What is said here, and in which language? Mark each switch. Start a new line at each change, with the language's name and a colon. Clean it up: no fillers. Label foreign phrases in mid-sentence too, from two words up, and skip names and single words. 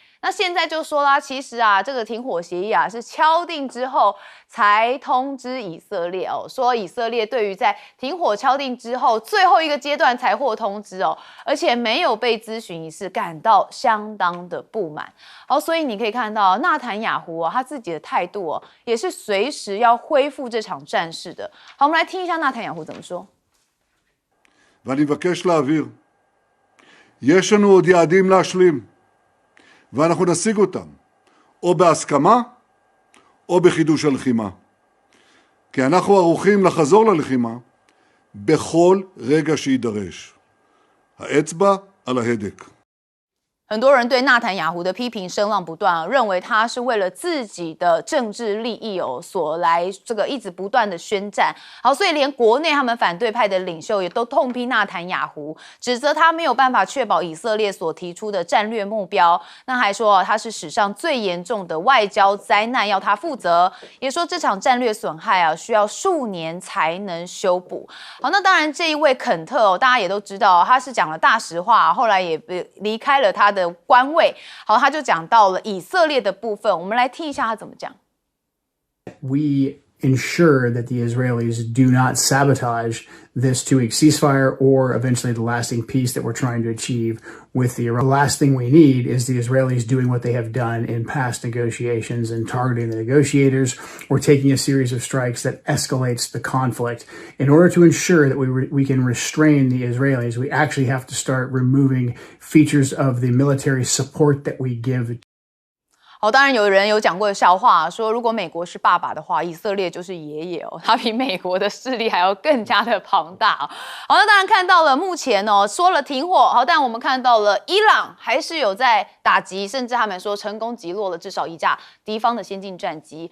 Chinese: 那现在就说啦，其实啊，这个停火协议啊是敲定之后才通知以色列哦，说以色列对于在停火敲定之后最后一个阶段才获通知哦，而且没有被咨询一事，感到相当的不满。好，所以你可以看到纳坦雅胡他自己的态度也是随时要恢复这场战事的。好，我们来听一下纳坦雅胡怎么说。
Hebrew: ואני מבקש להבהיר, יש לנו עוד יעדים להשלים, ואנחנו נשיג אותם, או בהסכמה, או בחידוש הלחימה. כי אנחנו ערוכים לחזור ללחימה בכל רגע שידרש. האצבע על ההדק.
Chinese: 很多人对纳坦雅胡的批评声浪不断认为他是为了自己的政治利益所来这个一直不断的宣战。好，所以连国内他们反对派的领袖也都痛批纳坦雅胡，指责他没有办法确保以色列所提出的战略目标。那还说他是史上最严重的外交灾难，要他负责。也说这场战略损害需要数年才能修补。好，那当然这一位肯特大家也都知道他是讲了大实话，后来也离开了他的官位。好，他就讲到了以色列的部分，我们来听一下他怎么讲。
English: We ensure that the Israelis do not sabotage this two-week ceasefire or eventually the lasting peace that we're trying to achieve with the Iran. The last thing we need is the Israelis doing what they have done in past negotiations and targeting the negotiators or taking a series of strikes that escalates the conflict. In order to ensure that we can restrain the Israelis, we actually have to start removing features of the military support that we give.
Chinese: 好，当然有人有讲过的笑话，说如果美国是爸爸的话，以色列就是爷爷他比美国的势力还要更加的庞大好，那当然看到了目前说了停火，好，但我们看到了伊朗还是有在打击，甚至他们说成功击落了至少一架敌方的先进战机。